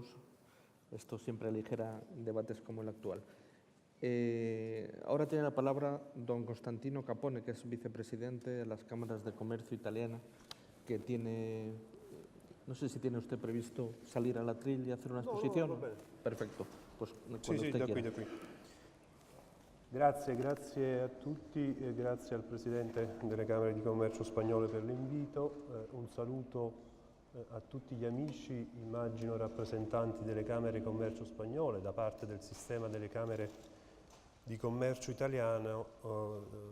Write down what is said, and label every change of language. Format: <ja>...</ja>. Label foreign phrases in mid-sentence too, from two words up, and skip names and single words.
<es>Esto siempre aligera debates como el actual. Ahora tiene la palabra don Constantino Capone, que es vicepresidente de las Cámaras de Comercio italiana, que tiene, no sé si tiene usted previsto salir al atril y hacer una exposición. No, perfecto, pues cuando</es> <it>Sì,</it> <es>usted</es> <it>da</it> <es>quiera.</es> <it>qui. Grazie a tutti e grazie al Presidente delle Camere di Commercio spagnole per l'invito. Un saluto a tutti gli amici, immagino rappresentanti delle Camere di Commercio spagnole, da parte del sistema delle Camere di Commercio italiano.</it>